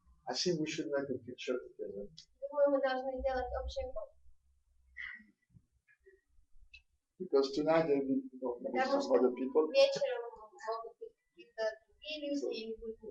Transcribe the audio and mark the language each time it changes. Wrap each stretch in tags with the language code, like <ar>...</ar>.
<en>I think we should make a picture together.</en> <ru>Думаю, мы должны сделать общее фото.</ru> <en>Because tonight there will be some other people.</en> <ru>Вечером могут быть какие-то другие люди, или будет</ru>